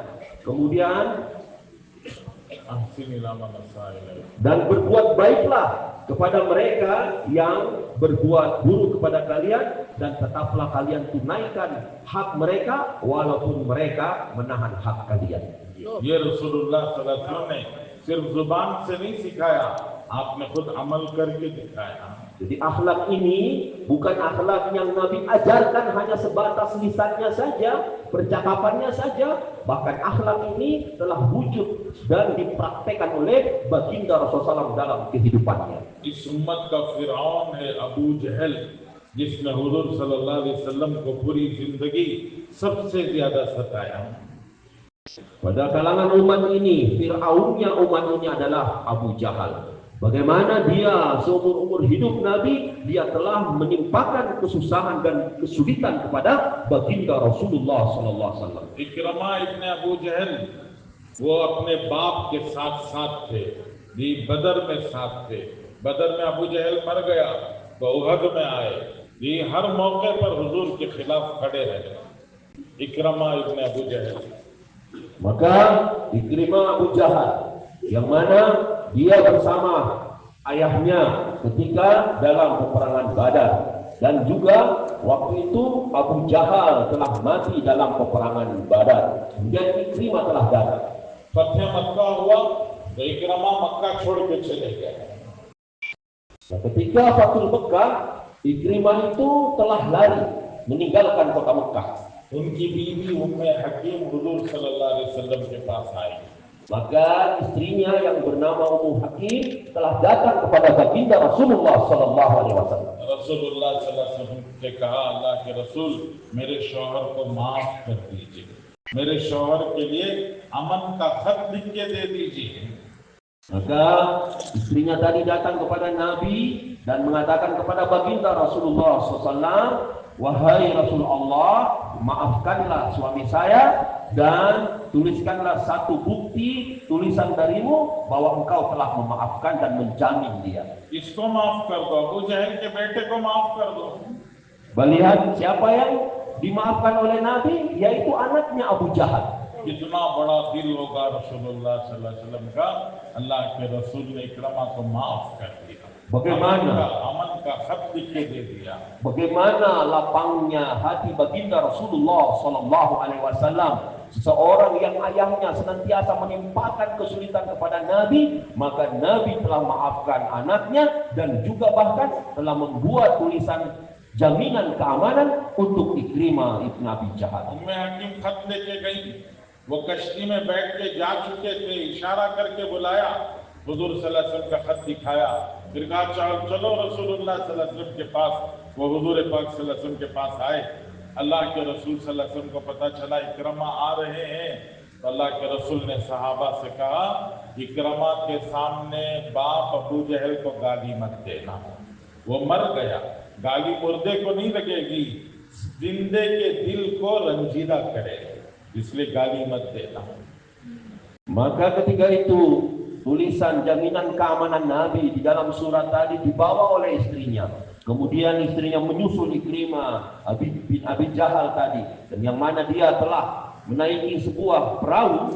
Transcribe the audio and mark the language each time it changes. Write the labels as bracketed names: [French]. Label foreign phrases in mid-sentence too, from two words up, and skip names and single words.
[Indonesian] Kemudian dan berbuat baiklah kepada mereka yang berbuat buruk kepada kalian, dan tetaplah kalian tunaikan hak mereka walaupun mereka menahan hak kalian. [Hindi] ये [Arabic] رسول الله صلى الله عليه وسلم [Hindi] ने सिर्फ जुबान से नहीं सिखाया, आपने खुद अमल करके दिखाया. [Indonesian] Jadi akhlak ini bukan akhlak yang Nabi ajarkan hanya sebatas lisannya saja, percakapannya saja, bahkan akhlak ini telah wujud dan dipraktekkan oleh baginda Rasulullah SAW dalam kehidupannya. [Hindi] इस उम्मत का फिरौन है अबू जहल, जिसने हुजूर [Arabic] صلى الله عليه وسلم [Hindi] को पूरी जिंदगी सबसे ज्यादा सताया. [Indonesian] Pada kalangan umat ini, Fir'aunnya umat ini adalah Abu Jahal. Bagaimana dia seumur-umur hidup Nabi, dia telah menimpakan kesusahan dan kesulitan kepada baginda Rasulullah SAW. [Hindi] इकरमा इब्ने अबू जहल वो अपने बाप के साथ थे, ये बदर में साथ थे. बदर में अबू जहल मर गया तो उहद में आए, ये हर मौके पर हुजूर के खिलाफ खड़े रहे. इकरमा इब्ने अबू जहल. [Indonesian] Maka Ikrimah Abu Jahal yang mana dia bersama ayahnya ketika dalam peperangan Badar, dan juga waktu itu Abu Jahal telah mati dalam peperangan Badar. Kemudian Ikrimah telah datang. [Hindi] फतह मक्का हुआ तो इकरमा मक्का छोड़ के चले गए. [Indonesian] Nah, ketika Fathul Mekah, Ikrimah itu telah lari meninggalkan kota Mekah. [Hindi] उनकी बीवी उम्मे हकीम हुजूर [Arabic] صلى الله عليه وسلم [Hindi] के पास आई. [Indonesian] Maka istrinya yang bernama Ummu Hakim telah datang kepada baginda [Arabic] رسول الله صلى الله عليه وسلم. رسول الله صلى الله عليه وسلم [Hindi] ने कहा, अल्लाह के रसूल मेरे शौहर को माफ कर दीजिए, मेरे शौहर के लिए अमन का खत लिख के दे दीजिए. [Indonesian] Maka istrinya tadi datang kepada Nabi dan mengatakan kepada baginda Rasulullah SAW, wahai Rasulullah, maafkanlah suami saya dan tuliskanlah satu bukti tulisan darimu bahwa engkau telah memaafkan dan menjamin dia. [Hindi] इसको माफ कर दो, अबू जहल के बेटे को माफ कर दो. [Indonesian] Melihat siapa yang dimaafkan oleh Nabi, yaitu anaknya Abu Jahal. [Hindi] कितना बड़ा दिल होगा [Arabic] رسول الله صلى الله عليه وسلم [Hindi] का, अल्लाह के रसूल ने इकरमा को माफ कर दिया. [Indonesian] Bagaimana [Hindi] अमन का खत लिख के दे दिया. [Indonesian] Bagaimana lapangnya hati baginda [Arabic] رسول الله صلى الله عليه وسلم, [Indonesian] seseorang yang ayahnya senantiasa menimpakan kesulitan kepada Nabi, maka Nabi telah maafkan anaknya dan juga bahkan telah membuat tulisan jaminan keamanan untuk Ikrimah ibn Abi Jahal. [Hindi] उम्मे हकीम खत लेके गई, वो कश्ती में बैठ के जा चुके थे, इशारा करके बुलाया, हुजूर [Arabic] صلى الله عليه وسلم [Hindi] का खत दिखाया, फिर कहा चलो [Arabic] رسول الله صلى الله عليه وسلم [Hindi] के पास. वो हुजूर पाक [Arabic] صلى الله عليه وسلم [Hindi] के पास आए. अल्लाह के रसूल [Arabic] صلى الله عليه وسلم [Hindi] को पता चला इकरमा आ रहे हैं, तो अल्लाह के रसूल ने सहाबा से कहा, इकरमा के सामने बाप अबू जहल को गाली मत देना, वो मर गया, गाली मुर्दे को नहीं लगेगी, जिंदे के दिल को रंजीदा करे, इसलिए गाली मत देना. [Indonesian] Maka ketika itu tulisan jaminan keamanan Nabi di dalam surat tadi dibawa oleh istrinya. Kemudian istrinya menyusul Ikrimah bin Abi Jahal tadi, dan yang mana dia telah menaiki sebuah perahu.